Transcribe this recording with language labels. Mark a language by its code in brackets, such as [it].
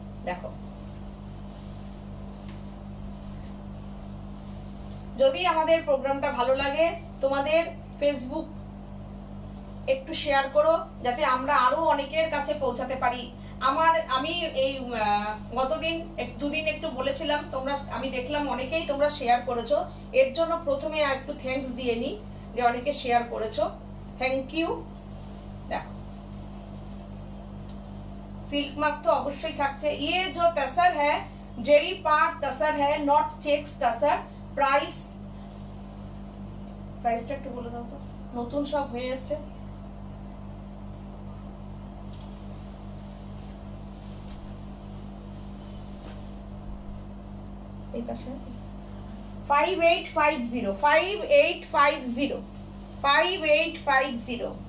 [bn] দেখো যদি আমাদের প্রোগ্রামটা ভালো লাগে, তোমাদের ফেসবুক একটু শেয়ার করো, যাতে আমরা আরো অনেকের কাছে পৌঁছাতে পারি। আমি এই গতদিন দুদিন একটু বলেছিলাম, তোমরা আমি দেখলাম অনেকেই তোমরা শেয়ার করেছো, এর জন্য প্রথমে একটু থ্যাঙ্কস দিয়ে নি যে অনেকে শেয়ার করেছো, [en] Thank you. [bn] দেখো [hi] सिल्क मार्क तो अवश्य [bn] থাকছে। [hi] ये जो तसर है जेरी पार्ट तसर है, [en] not checks [hi] तसर। [bn] प्राइसটা একটু বলে দাও তো, নতুন সব হয়ে এসেছে। এই পাশে আছে 5850 5850 5850।